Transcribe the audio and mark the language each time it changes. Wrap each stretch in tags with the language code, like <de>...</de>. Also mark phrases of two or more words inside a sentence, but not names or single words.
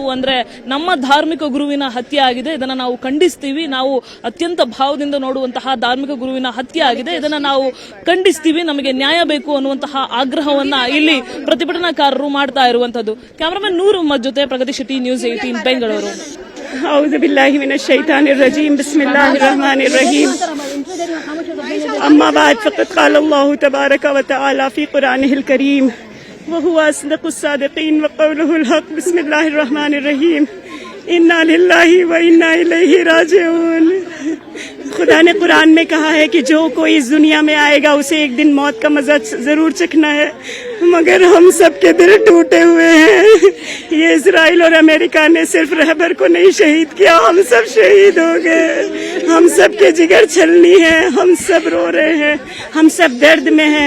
<kn>ಅಂದ್ರೆ ನಮ್ಮ ಧಾರ್ಮಿಕ ಗುರುವಿನ ಹತ್ಯೆ ಆಗಿದೆ, ಇದನ್ನ ನಾವು ಖಂಡಿಸ್ತೀವಿ. ನಾವು ಅತ್ಯಂತ ಭಾವದಿಂದ ನೋಡುವಂತಹ ಧಾರ್ಮಿಕ ಗುರುವಿನ ಹತ್ಯೆ ಆಗಿದೆ, ಇದನ್ನ ನಾವು ಖಂಡಿಸ್ತೀವಿ. ನಮಗೆ ನ್ಯಾಯ ಬೇಕು ಅನ್ನುವಂತಹ ಆಗ್ರಹವನ್ನ ಇಲ್ಲಿ ಪ್ರತಿಭಟನಾಕಾರರು ಮಾಡ್ತಾ ಇರುವಂತದ್ದು. ಕ್ಯಾಮರಾಮನ್ ನೂರ್ ಮೊಹಮ್ಮದ್ ಜೊತೆ ಪ್ರಗತಿಶೆಟ್ಟಿ, ನ್ಯೂಸ್ 18 ಬೆಂಗಳೂರು.</kn> <ar>أعوذ بالله من الشيطان الرجيم بسم الله الرحمن الرحيم أما بعد فقد قال الله تبارك وتعالى في قرآنه الكريم وهو أصدق الصادقين وقوله الحق بسم الله الرحمن الرحيم إنا لله وإنا إليه راجعون.</ar> <hi>खुदा ने कुरान में कहा है कि जो कोई इस दुनिया में आएगा उसे एक दिन मौत का मजा जरूर चखना है, मगर हम सब के दिल टूटे हुए हैं. ये इजराइल और अमेरिका ने सिर्फ रहबर को नहीं शहीद किया, हम सब शहीद हो गए. हम सब के जिगर छलनी है, हम सब रो रहे हैं, हम सब दर्द में हैं.</hi>